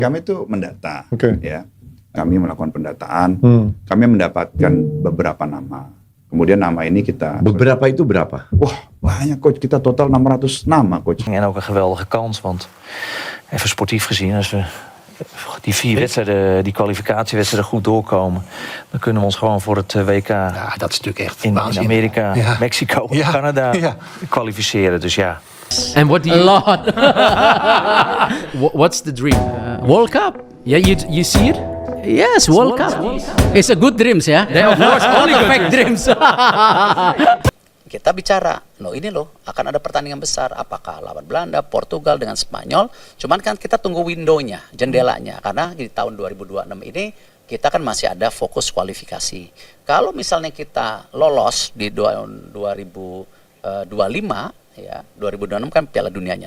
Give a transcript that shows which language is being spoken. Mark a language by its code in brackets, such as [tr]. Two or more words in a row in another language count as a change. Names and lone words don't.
[id] Kami tuh mendata, Oke. ya. Kami melakukan pendataan, kami mendapatkan beberapa nama. Kemudian nama ini kita... Beberapa itu berapa? Wah, banyak coach. Kita total 600 nama coach. [nl] En ook een geweldige kans, want even sportief gezien, als we die 4 wedstrijden, die kwalificatiewedstrijden goed doorkomen, dan kunnen we ons gewoon voor het WK Ja, dat is natuurlijk echt in waanzinnig. Amerika, Ja. Mexico, Ja. Canada Ja. kwalificeren. Dus ja. [en] And what do you... A lot. What's the dream? World Cup. Yeah, you see it? Yes, World Cup. It's a good dreams, yeah. Of course, only fake dreams. [id] Kita bicara, ini akan ada pertandingan besar, apakah lawan Belanda, Portugal dengan Spanyol. Cuman kan kita tunggu window-nya, jendelanya, karena di tahun 2026 ini kita kan masih ada fokus kualifikasi. Kalau misalnya kita lolos di tahun 2025, ya 2026 kan Piala Dunianya.